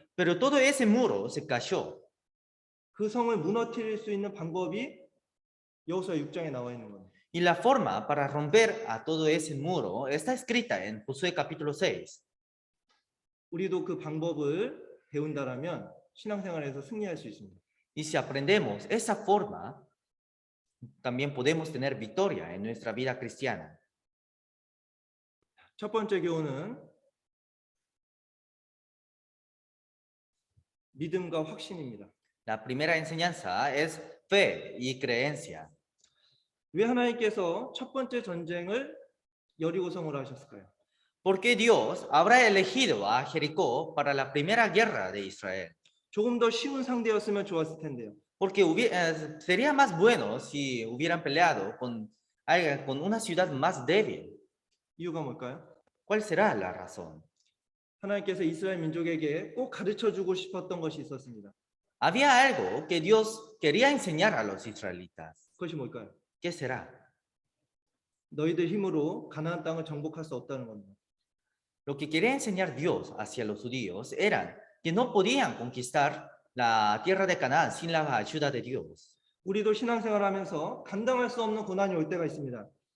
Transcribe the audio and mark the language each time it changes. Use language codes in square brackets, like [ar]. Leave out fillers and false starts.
[es] Pero todo ese muro se cayó. [ko] 그 성을 무너뜨릴 수 있는 방법이 여호수아 6장에 나와 있는 겁니다. [es] Y la forma para romper a todo ese muro está escrita en Josué capítulo 6. [ko] 우리도 그 방법을 배운다라면 신앙생활에서 승리할 수 있습니다. [es] Y si aprendemos esa forma, también podemos tener victoria en nuestra vida cristiana. [ko] 첫 번째 교훈은 믿음과 확신입니다. [es] La primera enseñanza es fe y creencia. [ko] 왜 하나님께서 첫 번째 전쟁을 여리고성으로 하셨을까요? [es] ¿Por qué Dios habrá elegido a Jericó para la primera guerra de Israel? [ko] 조금 더 쉬운 상대였으면 좋았을 텐데요. [es] Porque sería más bueno si hubieran peleado con una ciudad más débil. [ko] 이유가 뭘까요? [es] ¿Cuál será la razón? [ko] 하나님께서 이스라엘 민족에게 꼭 가르쳐 주고 싶었던 것이 있었습니다. [es] Había algo que Dios quería enseñar a los israelitas. [ko] 그것이 뭘까요? [es] ¿Qué será? [ko] 너희들 힘으로 가나안 땅을 정복할 수 없다는 겁니다. [es] Lo que quería enseñar Dios hacia los judíos era que no podían conquistar la tierra de Canaán sin la ayuda de Dios. [ko] 우리도 신앙생활하면서 감당할 수 없는 고난이 올 때가 있습니다.